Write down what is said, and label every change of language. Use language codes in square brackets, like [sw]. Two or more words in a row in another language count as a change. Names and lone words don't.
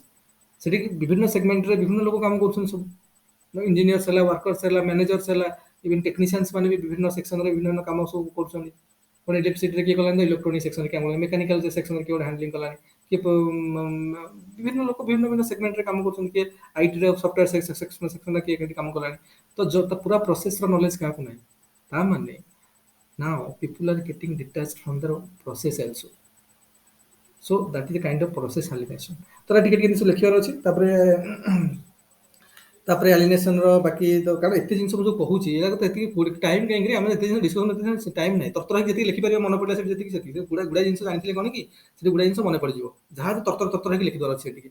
[or] ସେଠି ବିଭିନ୍ନ ସେଗମେଣ୍ଟରେ ବିଭିନ୍ନ ଲୋକ କାମ କରୁଛନ୍ତି ସବୁ, ଇଞ୍ଜିନିୟର୍ସ ହେଲା, ୱାର୍କର୍ସ ହେଲା, ମ୍ୟାନେଜର୍ସ ହେଲା, [en] even technicians [or] ମାନେ ବି ବିଭିନ୍ନ ସେକ୍ସନରେ ବିଭିନ୍ନ କାମ ସବୁ କରୁଛନ୍ତି। ପୁଣି ଇଲେକ୍ଟ୍ରିସିଟିରେ କିଏ କଲାନି, [en] electronic sectionରେ [or] କିଏ, [en] mechanical sectionରେ [or] କିଏ ଗୋଟେ ହ୍ୟାଣ୍ଡଲିଂ କଲାନି, କିଏ ବିଭିନ୍ନ ଲୋକ ବିଭିନ୍ନ ବିଭିନ୍ନ ସେଗମେଣ୍ଟରେ କାମ କରୁଛନ୍ତି, କିଏ ଆଇଟିର [en] software sectionରେ [or] କିଏ କେମିତି କାମ କଲାଣି। ତ ପୁରା ପ୍ରୋସେସର ନଲେଜ କାହାକୁ ନାହିଁ। ତା ମାନେ [en] now people are getting detached from their process also. So that is the kind of process alienation. [or] ତ ଟିକେ ଟିକେ ଜିନିଷ ଲେଖିବାର ଅଛି, ତାପରେ ଆଲିନେସନ ର ବାକି ତ କାରଣ ଏତେ ଜିନିଷ ମୁଁ ଯୋଉ କହୁଛି, ଏଇଟା ତ ଏତିକି ଟାଇମ କାହିଁକି, ଆମେ ଏତେ ଜିନିଷ [en] discussion time [or] ନାହିଁ, ତରତର ହେଇକି ଯେତିକି ଲେଖିପାରିବ, ମନେ ପଡ଼ିଲା ସେଠି ଯେତିକି ସେତିକି, ଗୁଡ଼ା ଜିନିଷ ଜାଣିଥିଲେ କଣ କି ସେଠି ଗୁଡ଼ା ଜିନିଷ ମନେ ପଡ଼ିଯିବ, ଯାହା ତରତର ହେଇକି ଲେଖିବାର ଅଛି ସେଠିକି।